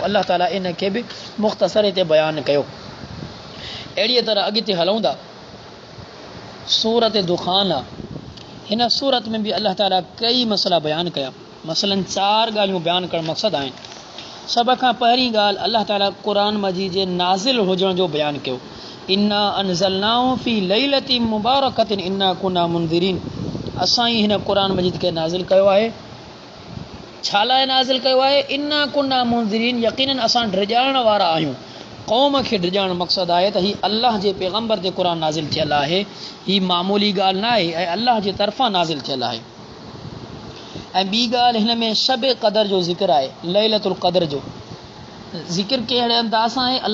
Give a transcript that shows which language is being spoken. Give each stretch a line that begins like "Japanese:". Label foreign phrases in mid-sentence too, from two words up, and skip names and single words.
Sindhi: अल्लाह ताला इन खे बि मुख़्तसर हिते बयानु कयो। अहिड़ीअ तरह अॻिते हलूं था, सूरत दुखान आहे। हिन सूरत में बि अल्लाह ताला कई मसला बयानु कया। मसलन 4 ॻाल्हियूं बयानु करणु मक़सदु आहिनि। सभ खां पहिरीं ॻाल्हि अल्लाह ताला क़ुरान मजीद जे नाज़िल हुजण जो बयानु कयो।
Arabic: إنا أنزلناه في ليلة مباركة إنا كنا منذرين.
Sindhi: असां ई हिन क़ुरान मजीद खे नाज़िल कयो आहे। छा लाइ नाज़िल कयो आहे?
Arabic: إنا كنا منذرين,
Sindhi: यकीनन असां डिॼाइण वारा आहियूं। क़ौम खे डिॼाइण मक़सदु आहे त ही अल्लाह जे पैगम्बर ते क़ुरान नाज़िल थियल आहे। ही मामूली ॻाल्हि न आहे ऐं अल्लाह जे तरफ़ां नाज़िल थियल आहे। ऐं ॿी ॻाल्हि हिन में शब क़दर जो ज़िक्र आहे,
Arabic: ليلة القدر
Sindhi: जो ज़िक्र कहिड़े अंदाज़ सां आहे।